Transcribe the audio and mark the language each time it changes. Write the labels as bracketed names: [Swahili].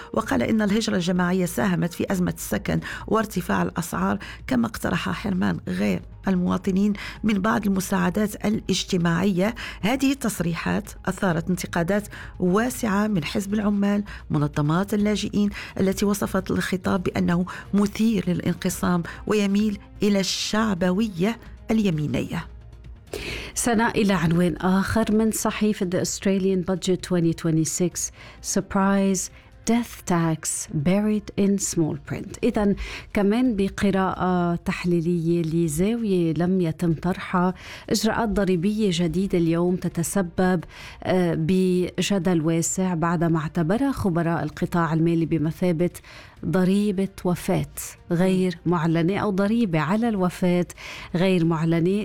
[Arabic] وقال إن الهجرة الجماعية ساهمت في أزمة السكن وارتفاع الأسعار، كما اقترح حرمان غير المواطنين من بعض المساعدات الاجتماعية. هذه التصريحات أثارت انتقادات واسعة من حزب العمال، منظمات اللاجئين، التي وصفت الخطاب بأنه مثير للانقسام ويميل إلى الشعبوية اليمينية. سناء، إلى عنوان آخر من صحيفة [English] The Australian Budget 2026: Surprise Death Tax Buried in Small Print. [Arabic] إذن كمان بقراءة تحليلية لزاوية لم يتم طرحها، إجراءات ضريبية جديدة اليوم تتسبب بجدل واسع بعدما اعتبرها خبراء القطاع المالي بمثابة ضريبة وفاة غير معلنة أو ضريبة على الوفاة غير معلنة.